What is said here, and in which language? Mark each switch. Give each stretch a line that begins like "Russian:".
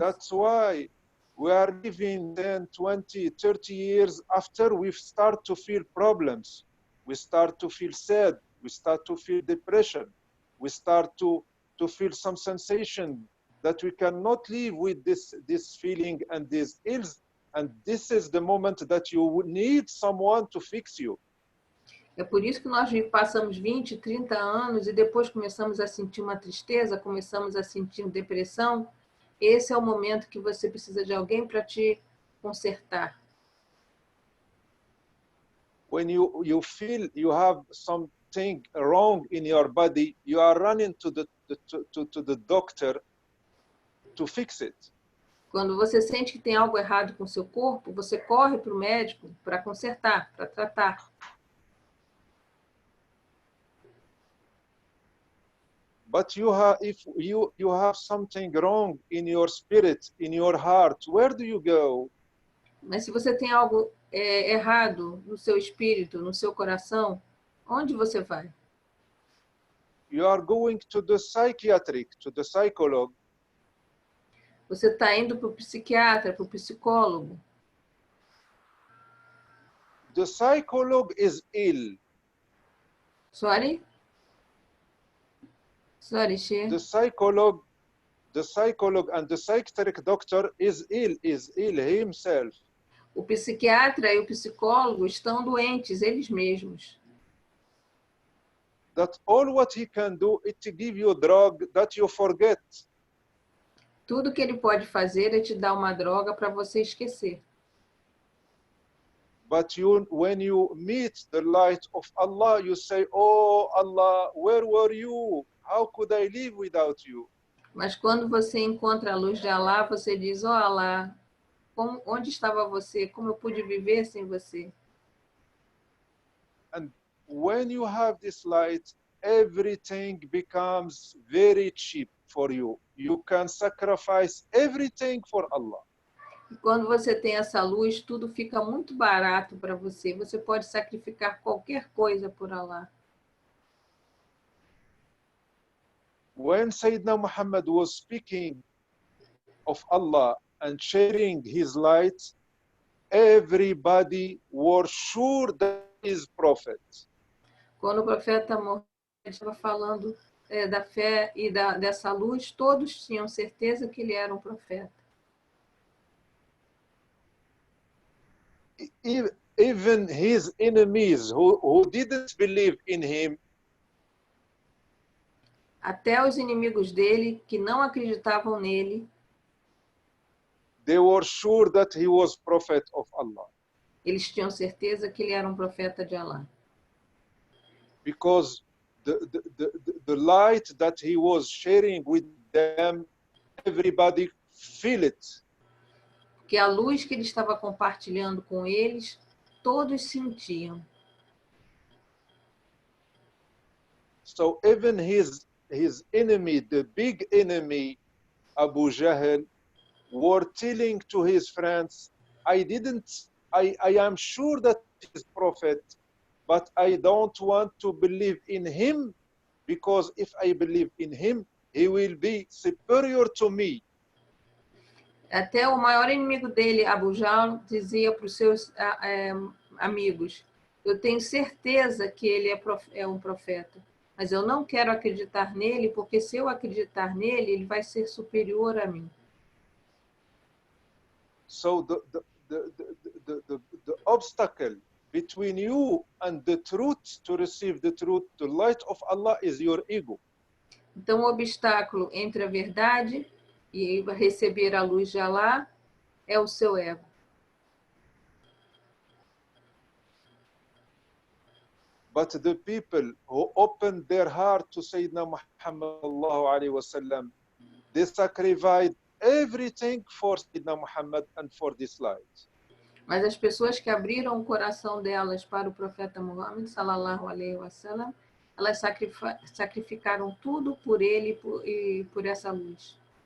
English: That's why we are living 10, 20, 30 years after we start to feel problems. We start to feel sad. We start to feel depression. We start to feel some sensation that we cannot live with this feeling and these ills. And this is the moment that you need someone to fix you.
Portuguese: É por isso que nós passamos 20, 30 anos e depois começamos a sentir uma tristeza, começamos a sentir depressão. Esse é o momento que você precisa de alguém para te consertar.
English: When you feel you have something wrong in your body, you are running to the doctor to fix it.
Portuguese: Quando você sente que tem algo errado com o seu corpo, você corre para o médico para consertar, para tratar.
English: But if you have something wrong in your spirit, in your heart, where do you go?
Portuguese: Mas se você tem algo errado no seu espírito, no seu coração, onde você vai?
English: You are going to the psychiatric, to the psychologist.
Portuguese: Você está indo para o psiquiatra, para o psicólogo.
English: The psychologist is ill. Sorry, Sheikh. The psychologist and the psychiatric doctor is ill himself.
Portuguese: O psiquiatra e o psicólogo estão doentes, eles mesmos.
English: That all what he can do is to give you a drug that you forget.
Portuguese: Tudo que ele pode fazer é te dar uma droga para você esquecer.
English: But when you meet the light of Allah, you say, "Oh Allah, where were you? How could I live without you?"
Portuguese: Mas quando você encontra a luz de Allah, você diz, oh Allah, onde estava você? Como eu pude viver sem você?
English: And when you have this light, everything becomes very cheap for you. You can sacrifice everything for Allah.
Portuguese: E quando você tem essa luz, tudo fica muito barato para você. Você pode sacrificar qualquer coisa por Allah.
English: When Sayyidina Muhammad was speaking of Allah and sharing his light, everybody was sure that he is prophet.
Portuguese: Quando o profeta Muhammad estava falando da fé e dessa luz, todos tinham certeza que ele era um profeta.
English: Even his enemies who didn't believe in him,
Portuguese: Até os inimigos dele, que não acreditavam nele,
English: they were sure that he was prophet of Allah.
Portuguese: eles tinham certeza que ele era um profeta de Alá.
English: Because the light that he was sharing with them, everybody feel it.
Portuguese: Porque a luz que ele estava compartilhando com eles, todos sentiam.
English: So even his enemy, the big enemy, Abu Jahl, were telling to his friends, I am sure that he's prophet, but I don't want to believe in him, because if I believe in him, he will be superior to me.
Portuguese: Até o maior inimigo dele, Abu Jahl, dizia para os seus amigos, eu tenho certeza que ele é um profeta, mas eu não quero acreditar nele, porque se eu acreditar nele, ele vai ser superior a mim.
English: So the obstacle between you and the truth, to receive the truth, the light of Allah, is your ego.
Portuguese: Então, o obstáculo entre a verdade e receber a luz de Alá é o seu ego.
English: But the people who opened their heart to Sayyidina Muhammad sallallahu alaihi wasallam, they sacrificed everything for Sayyidina Muhammad and for this light.
Portuguese: Mas as pessoas que abriram o coração delas para o profeta Muhammad sallallahu alaihi wasallam, elas sacrificaram tudo por ele e por essa luz.